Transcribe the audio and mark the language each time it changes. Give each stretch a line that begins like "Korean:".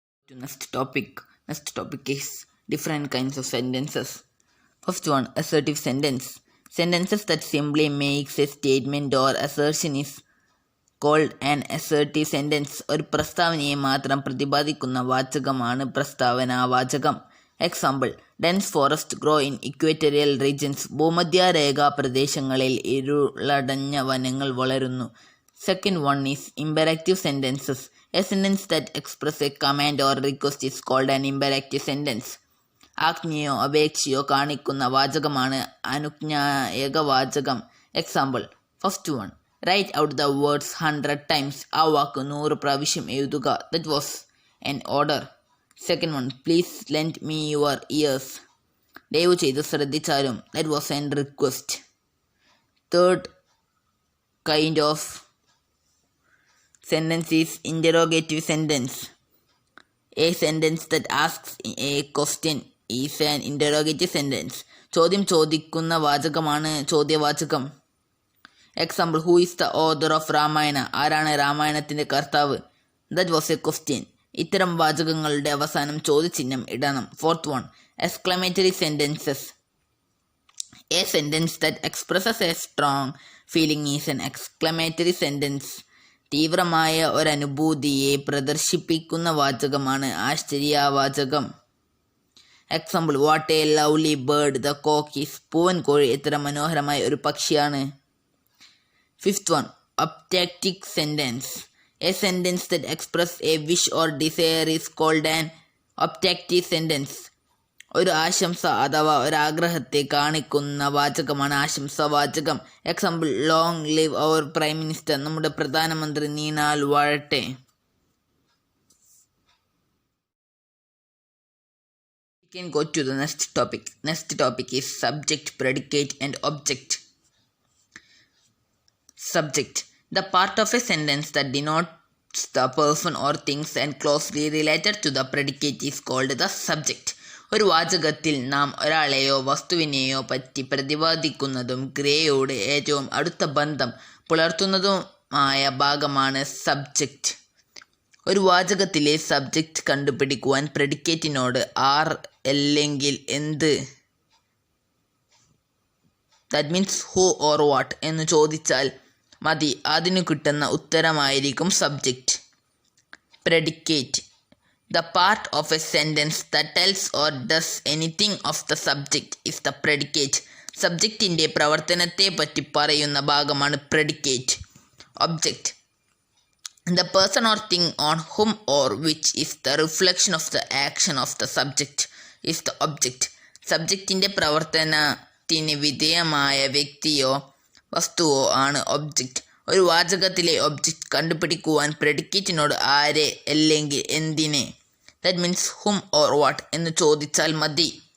English: Next topic is different kinds of sentences. First one, assertive sentence. Sentences that simply makes a statement or assertion is called an assertive sentence.
Malayalam: ഒരു പ്രസ്താവനയെ മാത്രം പ്രതിപാദിക്കുന്ന വാചകമാണ് പ്രസ്താവനാവാചകം.
English: example, dense forest grow in equatorial regions,
Malayalam: ഭൂമധ്യരേഖാ പ്രദേശങ്ങളിൽ ഇരുളടഞ്ഞ വനങ്ങൾ വളരുന്നു.
English: Second one is imperative sentences. A sentence that express a command or request is called an imperative sentence.
Malayalam: ആജ്ഞയോ അപേക്ഷയോ കാണിക്കുന്ന വാചകമാണ് അനുജ്ഞായക വാചകം.
English: example, first one, write out the words 100 times,
Malayalam: ആ വാക്ക് 100 പ്രാവശ്യം എഴുതുക.
English: That was an order. Second one, please lend me your ears,
Malayalam: ദയവ് ചെയ്ത് ശ്രദ്ധിച്ചാലും.
English: That was an request. Third kind of sentence is interrogative sentence. A sentence that asks a question is an interrogative sentence.
Malayalam: ചോദ്യം ചോദിക്കുന്ന വാചകമാണ് ചോദ്യവാചകം.
English: example, who is the author of Ramayana,
Malayalam: ആരാണ് രാമായണത്തിൻ്റെ കർത്താവ്.
English: That was a question.
Malayalam: ഇത്തരം വാചകങ്ങളുടെ അവസാനം ചോദ്യചിഹ്നം ഇടണം.
English: Fourth one, exclamatory sentences. A sentence that expresses a strong feeling is an exclamatory sentence.
Malayalam: തീവ്രമായ ഒരനുഭൂതിയെ പ്രദർശിപ്പിക്കുന്ന വാചകമാണ് ആശ്ചര്യവാചകം.
English: Example, what a lovely bird the cock is.
Malayalam: പൂവൻ കോഴി എത്ര മനോഹരമായ ഒരു പക്ഷിയാണ്.
English: Fifth one, objective sentence. A sentence that express a wish or desire is called an objective sentence.
Malayalam: ഒരു ആശംസ അഥവാ ഒരാഗ്രഹത്തെ കാണിക്കുന്ന വാചകമാണ് ആശംസാവാചകം.
English: Example, long live our prime minister.
Malayalam: നമ്മുടെ പ്രധാനമന്ത്രി നീണാൽ വാഴട്ടെ.
English: We can go to the next topic. Next topic is subject, predicate and object. Subject. The part of a sentence that denotes the person or things and closely related to the predicate is called the subject.
Malayalam: ഒരു വാചകത്തിൽ നാം ഒരാളെയോ വസ്തുവിനെയോ പറ്റി പ്രതിപാദിക്കുന്നതും ക്രിയയോട് ഏറ്റവും അടുത്ത ബന്ധം പുലർത്തുന്നതുമായ ഭാഗമാണ് subject. ഒരു വാചകത്തിലെ subject കണ്ടുപിടിക്കുവാൻ പ്രെഡിക്കേറ്റിനോട് ആർ അല്ലെങ്കിൽ എന്ത്,
English: that means who or what
Malayalam: എന്ന് ചോദിച്ചാൽ മതി. അതിനു കിട്ടുന്ന ഉത്തരമായിരിക്കും subject.
English: Predicate. The part of a sentence that tells or does anything of the subject is the predicate.
Malayalam: സബ്ജക്റ്റിൻ്റെ പ്രവർത്തനത്തെ പറ്റി പറയുന്ന ഭാഗമാണ് predicate.
English: Object. The person or thing on whom or which is the reflection of the action of the subject is the object.
Malayalam: സബ്ജക്റ്റിൻ്റെ പ്രവർത്തനത്തിന് വിധേയമായ വ്യക്തിയോ വസ്തുവോ ആണ് object. ഒരു വാചകത്തിലെ object കണ്ടുപിടിക്കുവാൻ പ്രെഡിക്കേറ്റിനോട് ആരെ അല്ലെങ്കിൽ എന്തിനെ,
English: that means whom or what
Malayalam: എന്ന് ചോദിച്ചാൽ മതി.